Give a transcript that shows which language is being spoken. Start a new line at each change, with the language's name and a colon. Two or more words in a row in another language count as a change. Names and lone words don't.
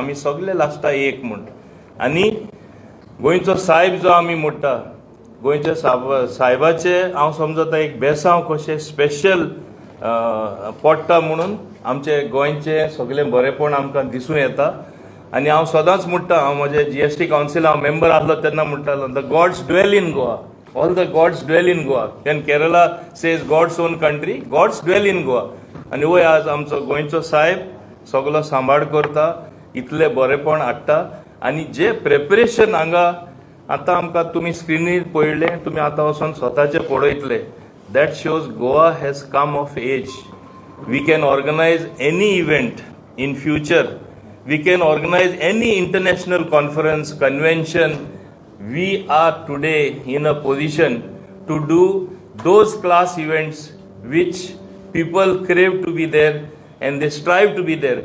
Konkani: आमी सगळे लास्टा एक म्हूण. आनी गोंयचो साहेब जो आमी म्हणटा, गोंयच्या साहेबाचे हांव समजता एक बेसांव कशें स्पेशल पडटा म्हणून आमचे गोंयचे सगळें बरेपण आमकां दिसूं येता. आनी हांव सदांच म्हणटा, हांव म्हजे GST कावन्सिल हांव मेंबर आसलो तेन्ना म्हणटालो,
English: The God's dwell in Goa, all the God's dwell in Goa. Can Kerala says God's own country, God's dwell in Goa.
Konkani: आनी वय आज आमचो गोंयचो साहेब सगळो सांबाळ करता, इतलें बरेपण हाडटा. आनी जे प्रेपरेशन हांगा आतां आमकां तुमी स्क्रिनीर पळयलें, तुमी आतां वचोन स्वताचे पळयतले,
English: that shows Goa has come of age. We can organize any event in future. We can organize any international conference, convention. We are today in a position to do those class events which people crave to be there and they strive to be there.